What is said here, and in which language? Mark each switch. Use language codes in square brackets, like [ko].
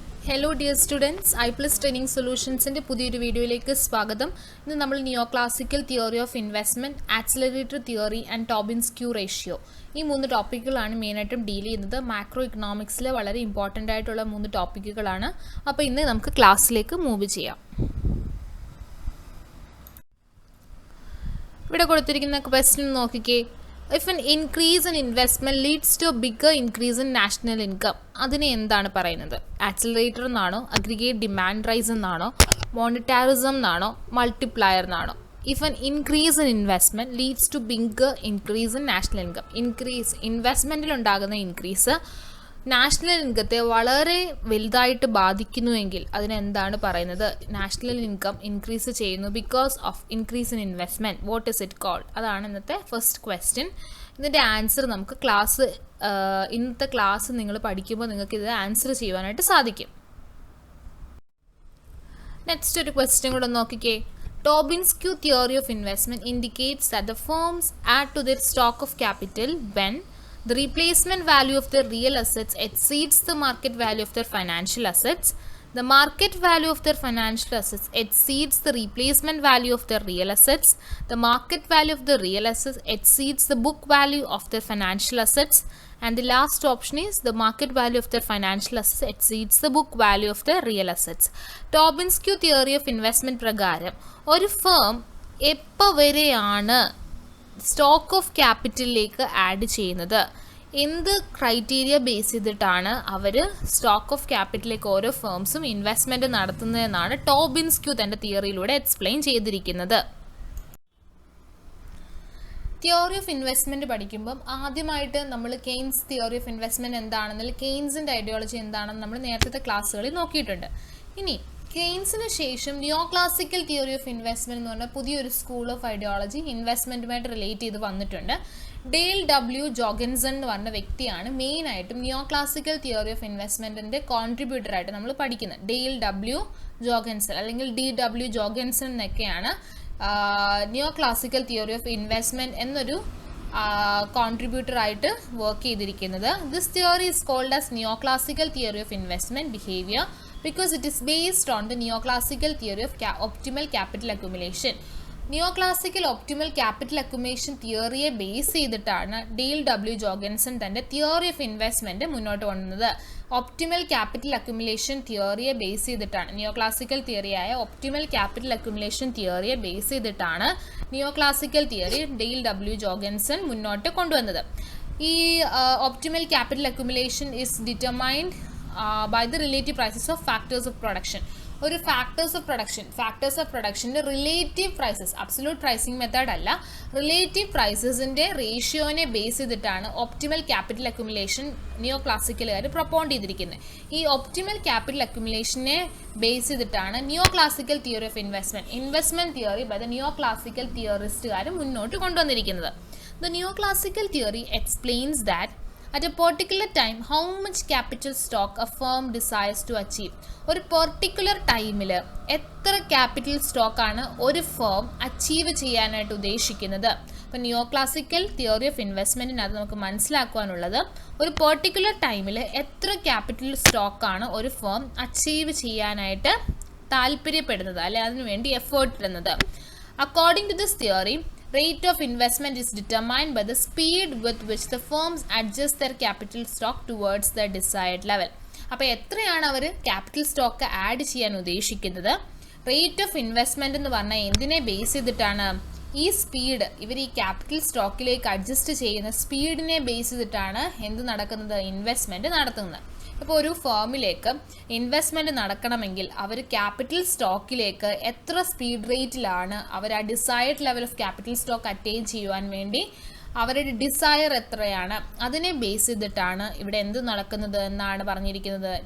[en] Hello dear students, iPlus Training Solutions in [ml] പുതിയൊരു വീഡിയോയിലേക്ക് സ്വാഗതം. ഇന്ന് നമ്മൾ Neoclassical Theory of Investment, Accelerator Theory and Tobin's Q ratio ഈ മൂന്ന് ടോപ്പിക്കുകളാണ് മെയിനായിട്ടും ഡീൽ ചെയ്യുന്നത്. മാക്രോ ഇക്കണോമിക്സിലെ വളരെ ഇമ്പോർട്ടൻ്റ് ആയിട്ടുള്ള മൂന്ന് ടോപ്പിക്കുകളാണ്. അപ്പോൾ ഇന്ന് നമുക്ക് ക്ലാസ്സിലേക്ക് മൂവ് ചെയ്യാം. ഇവിടെ കൊടുത്തിരിക്കുന്ന ക്വസ്റ്റ്യൻ നോക്കിക്കേ. [en] If an increase in investment leads to a bigger increase in national income, [ml] അതിനെ എന്താണ് പറയുന്നത്? ആക്സിലറേറ്റർ എന്നാണോ, അഗ്രിഗേറ്റ് ഡിമാൻഡ് റൈസ് എന്നാണോ, മോണിറ്റാരിസം എന്നാണോ, മൾട്ടിപ്ലയർ എന്നാണോ? [en] If an increase in investment leads to bigger increase in national income, [ml] increase ഇൻവെസ്റ്റ്മെൻറ്റിൽ ഉണ്ടാകുന്ന increase national ഇൻകത്തെ വളരെ വലുതായിട്ട് ബാധിക്കുന്നുവെങ്കിൽ അതിനെന്താണ് പറയുന്നത്? [en] National income increase ചെയ്യുന്നു because of increase in investment. What is it called? [ml] അതാണ് ഇന്നത്തെ ഫസ്റ്റ് ക്വസ്റ്റ്യൻ. ഇതിൻ്റെ ആൻസർ നമുക്ക് ഇന്നത്തെ ക്ലാസ് നിങ്ങൾ പഠിക്കുമ്പോൾ നിങ്ങൾക്ക് ഇത് ആൻസർ ചെയ്യുവാനായിട്ട് സാധിക്കും. നെക്സ്റ്റ് ഒരു ക്വസ്റ്റ്യൻ കൂടെ നോക്കിക്കേ. [en] Tobin's Q theory of investment indicates that the firms add to their stock of capital when the replacement value of their real assets exceeds the market value of their financial assets, the market value of their financial assets exceeds the replacement value of their real assets, the market value of the real assets exceeds the book value of their financial assets, and the last option is the market value of their financial assets exceeds the book value of their real assets. [ml] Tobin's Q theory of investment പ്രകാരം ഒരു firm എപ്പോൾ വരെയാണ് stock of ക്യാപിറ്റലിലേക്ക് add ചെയ്യുന്നത്? എന്ത് criteria base ചെയ്തിട്ടാണ് അവർ stock of ക്യാപിറ്റലിലേക്ക് ഓരോ ഫേംസും investment നടത്തുന്നതെന്നാണ് ടോബിൻസ് Q തൻ്റെ തിയറിയിലൂടെ explain ചെയ്തിരിക്കുന്നത്. തിയറി ഓഫ് ഇൻവെസ്റ്റ്മെൻറ്റ് പഠിക്കുമ്പം ആദ്യമായിട്ട് നമ്മൾ കെയ്ൻസ് തിയറി ഓഫ് ഇൻവെസ്റ്റ്മെൻറ്റ് എന്താണെന്നുള്ള കെയ്ൻസിൻ്റെ ഐഡിയോളജി എന്താണെന്ന് നമ്മൾ നേരത്തെ ക്ലാസ്സുകളിൽ നോക്കിയിട്ടുണ്ട്. ഇനി കെയ്ൻസിന് ശേഷം നിയോക്ലാസിക്കൽ തിയറി ഓഫ് ഇൻവെസ്റ്റ്മെൻറ്റ് എന്ന് പറഞ്ഞാൽ പുതിയൊരു സ്കൂൾ ഓഫ് ഐഡിയോളജി ഇൻവെസ്റ്റ്മെൻറ്റുമായിട്ട് റിലേറ്റ് ചെയ്ത് വന്നിട്ടുണ്ട്. ഡെയിൽ ഡബ്ല്യു ജോഗൻസൺ എന്ന് പറഞ്ഞ വ്യക്തിയാണ് മെയിനായിട്ടും നിയോക്ലാസിക്കൽ തിയറി ഓഫ് ഇൻവെസ്റ്റ്മെൻറ്റിൻ്റെ കോൺട്രിബ്യൂട്ടറായിട്ട് നമ്മൾ പഠിക്കുന്നത്. ഡെയിൽ ഡബ്ല്യു ജോഗൻസൺ അല്ലെങ്കിൽ DW ജോഗൻസൺ എന്നൊക്കെയാണ് നിയോക്ലാസിക്കൽ തിയറി ഓഫ് ഇൻവെസ്റ്റ്മെൻറ്റ് എന്നൊരു കോൺട്രിബ്യൂട്ടറായിട്ട് വർക്ക് ചെയ്തിരിക്കുന്നത്. [en] This theory is called as neoclassical theory of investment behaviour because it is based on the neoclassical theory of optimal capital accumulation. [ml] Neoclassical optimal capital accumulation തിയറിയെ base ചെയ്തിട്ടാണ് Dale W ജോഗൻസൺ തൻ്റെ theory of investment മുന്നോട്ട് കൊണ്ടുവന്നത്. Optimal capital accumulation തിയറിയെ base ചെയ്തിട്ടാണ് neoclassical തിയറിയായ optimal capital accumulation തിയറിയെ base ചെയ്തിട്ടാണ് neoclassical theory Dale W ജോഗൻസൺ മുന്നോട്ട് കൊണ്ടുവന്നത്. [en] ഈ optimal capital accumulation is determined by the relative prices of factors of production. [ml] ഒരു factors of പ്രൊഡക്ഷൻ്റെ relative prices, absolute pricing method അല്ല, relative പ്രൈസസിൻ്റെ റേഷ്യോനെ base ചെയ്തിട്ടാണ് optimal capital accumulation നിയോക്ലാസിക്കലുകാർ പ്രൊപ്പോണ്ട് ചെയ്തിരിക്കുന്നത്. ഈ optimal capital അക്യുമുലേഷനെ base ചെയ്തിട്ടാണ് neoclassical theory of investment theory by the neoclassical തിയറിസ്റ്റുകാർ മുന്നോട്ട് കൊണ്ടുവന്നിരിക്കുന്നത്. [en] The neoclassical theory explains that at a particular time how much capital stock a firm desires to achieve. [ml] ഒരു particular ടൈമിൽ എത്ര capital സ്റ്റോക്കാണ് ഒരു firm achieve ചെയ്യാനായിട്ട് ഉദ്ദേശിക്കുന്നത്? അപ്പോൾ നിയോക്ലാസിക്കൽ തിയറി ഓഫ് ഇൻവെസ്റ്റ്മെൻറ്റിനകത്ത് നമുക്ക് മനസ്സിലാക്കുവാനുള്ളത് ഒരു പെർട്ടിക്കുലർ ടൈമിൽ എത്ര ക്യാപിറ്റൽ സ്റ്റോക്കാണ് ഒരു ഫേം അച്ചീവ് ചെയ്യാനായിട്ട് താല്പര്യപ്പെടുന്നത്, അല്ലെ അതിനുവേണ്ടി എഫേർട്ട് ഇടുന്നത്. [en] According to this theory, rate of investment is determined by the speed with which the firms adjust their capital stock towards the desired level. [ml] അപ്പോൾ എത്രയാണ് അവർ ക്യാപിറ്റൽ സ്റ്റോക്ക് ആഡ് ചെയ്യാൻ ഉദ്ദേശിക്കുന്നത്? റേറ്റ് ഓഫ് ഇൻവെസ്റ്റ്മെൻറ്റ് എന്ന് പറഞ്ഞാൽ എന്തിനെ base ചെയ്തിട്ടാണ്? ഈ speed, ഇവർ ഈ ക്യാപിറ്റൽ സ്റ്റോക്കിലേക്ക് അഡ്ജസ്റ്റ് ചെയ്യുന്ന സ്പീഡിനെ ബേസ് ചെയ്തിട്ടാണ് എന്ത് നടക്കുന്നത്? ഇൻവെസ്റ്റ്മെൻറ്റ് നടത്തുന്നത്. ഇപ്പോൾ ഒരു ഫേമിലേക്ക് ഇൻവെസ്റ്റ്മെൻറ്റ് നടക്കണമെങ്കിൽ അവർ ക്യാപിറ്റൽ സ്റ്റോക്കിലേക്ക് എത്ര സ്പീഡ് റേറ്റിലാണ് അവർ ആ desired level of capital stock attain ചെയ്യുവാൻ വേണ്ടി അവരുടെ ഡിസയർ എത്രയാണ്, അതിനെ ബേസ് ചെയ്തിട്ടാണ് ഇവിടെ എന്ത് നടക്കുന്നത് എന്നാണ് പറഞ്ഞിരിക്കുന്നത്.